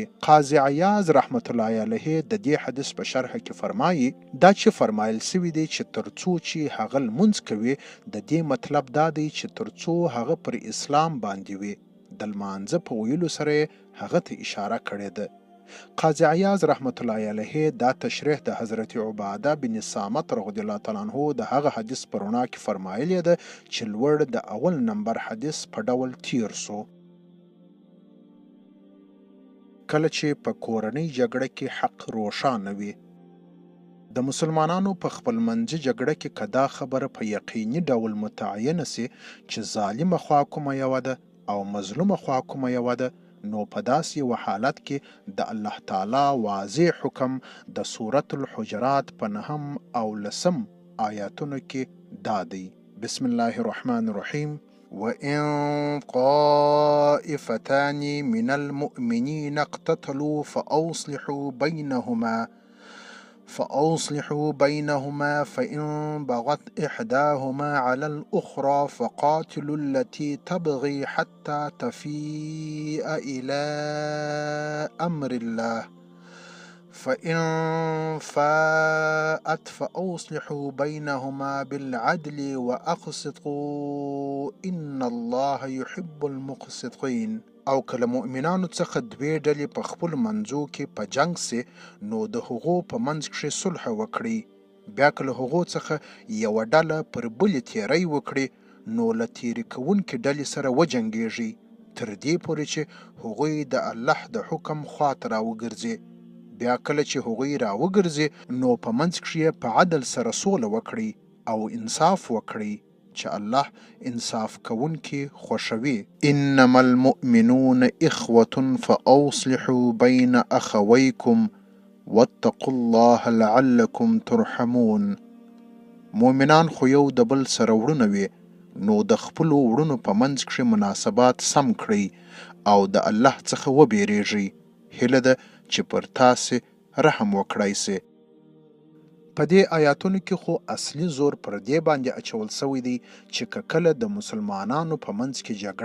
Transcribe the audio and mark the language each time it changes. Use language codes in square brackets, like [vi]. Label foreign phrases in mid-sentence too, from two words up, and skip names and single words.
[ps] قاضي عیاض [ar] رحمت الله علیه [ps] د دې حدیث په شرح کې فرمایي دا چې فرمایل سوي دی چې تر څو چې هغه لمونځ کوي د دې مطلب دا دی چې تر څو هغه پر اسلام باندې وي د لمانځه په ویلو سره هغه ته اشاره کړې ده. قاضي عیاض [ar] رحمت الله علیه [ps] دا تشریح د حضرت عباده بن صامت [ar] رضی الله تعالی عنه [ps] د هغه حدیث په رڼا کې فرمایلی ده چې لوړ د اول نمبر حدیث په ډول تیر سو. کله چې په کورنۍ جګړه کې حق روښانه وي د مسلمانانو په خپلمنځي جګړه کې که دا خبره په یقیني ډول متعینه سي چې ظالمه خوا کومه یوه ده او مظلومه خوا کومه یوه ده نو په داسې یو حالت کې د الله تعالی واضح حکم د سورة الحجرات په 9 او 10 آیاتونو کې دا دی. [ar] بسم الله الرحمن الرحیم وَإِن طَائِفَتَانِ مِنَ الْمُؤْمِنِينَ اقْتَتَلُوا فأصلحوا بينهما فإن بغت إحداهما على الأخرى فقاتلوا التي تبغي حتى تفيء إلى أمر الله فإن فاءت فأصلحوا بينهما بالعدل وأقسطوا إن الله يحب المقسطين. [ps] او که له مؤمنانو څخه دوې ډلې په خپلو منځو کې په جنګ سي نو د هغو په منځ کښې صلح وکړي. بیا که له هغو څخه یوه ډله پر بلې تیری وکړي نو له تیرې کوونکې ډلې سره وجنګېږي تر دې پورې چې هغوی د الله د حکم خواته راوګرځي. بیا کله چې هغوی راوګرځي نو په منځ کښې په عدل سره سوله وکړي او انصاف وکړي چې الله انصاف کوونکي خوښوي. [ar] انما المؤمنون اخوة فاصلحوا بين اخويكم واتقوا الله لعلكم ترحمون. [ps] مؤمنان خو یو د بل سره وړونه وي نو د خپلو وړونو په منځ کښې مناسبات سم کړئ او د الله څخه وبېرېږئ. هیله ده چې پر تاسې رحم وکړای سي. په دې آیاتونو کې خو اصلي زور پر دې باندې اچول سوی دی چې که کله د مسلمانانو په منځ کې جګړه